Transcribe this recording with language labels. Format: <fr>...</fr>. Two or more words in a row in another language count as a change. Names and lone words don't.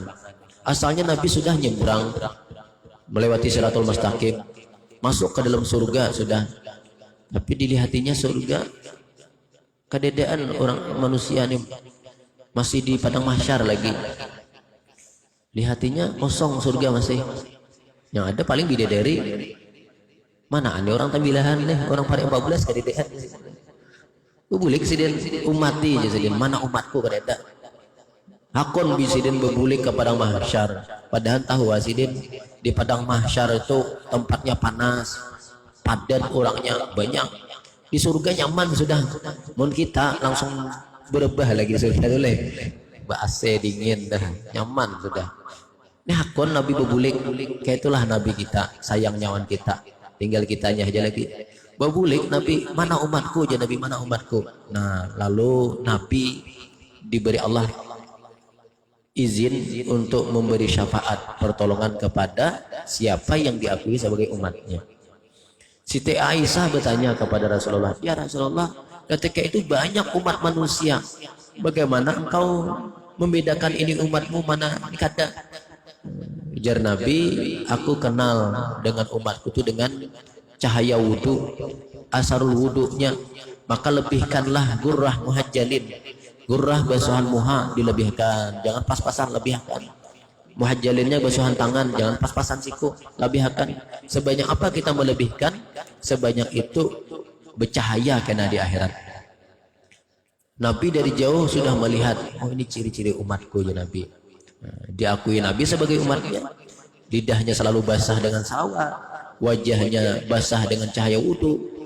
<bjn>Asalnya Nabi sudah nyebrang melewati Siratul Mustaqim, masuk ke dalam surga sudah. Tapi dilihatinya surga kededaan orang manusia ini masih di padang mahsyar lagi. Lihatinya kosong surga masih.</bjn> <id>Yang ada paling bidadari.</id> <bjn>Mana ada orang tambilahan nih, orang pare 14 kededaan. Bulik sidin umati aja sidin, mana umatku kededa. Hakon bisidin bebulik ke padang mahsyar. Padahal tahu sidin di padang mahsyar itu tempatnya panas, padat orangnya banyak. Di surga nyaman sudah. Mun kita langsung berubah lagi surga dulu. AC dingin dah, nyaman sudah. Ini hakon Nabi bebulik, kayak itulah Nabi kita, sayang nyawan kita.</bjn> <id>Tinggal kitanya aja lagi.</id> <bjn>Bebulik Nabi,</bjn> <id>mana umatku aja Nabi, mana umatku. Nah, lalu Nabi diberi Allah izin untuk memberi syafaat pertolongan kepada siapa yang diakui sebagai umatnya. Siti Aisyah bertanya kepada Rasulullah,</id> <ar>ya Rasulullah,</ar> <id>ketika itu banyak umat manusia, bagaimana engkau membedakan ini umatmu mana kada? Ujar Nabi, aku kenal dengan umatku itu dengan cahaya wudhu, asarul wudhunya, maka lebihkanlah</id> <ar>gurrah muhajjalin,</ar> <id>gurrah basuhan muha dilebihkan, jangan pas-pasan, lebihkan. Muhajjalinnya basuhan tangan, jangan pas-pasan siku, lebihkan.</id> <bjn>Sebanyak apa kita melebihkan, sebanyak itu bercahaya kena di akhirat.</bjn> <id>Nabi dari jauh sudah melihat, oh ini ciri-ciri umatku ya Nabi. Nah, diakui Nabi sebagai umatnya, lidahnya selalu basah dengan sawa, wajahnya basah dengan cahaya wudhu.</id>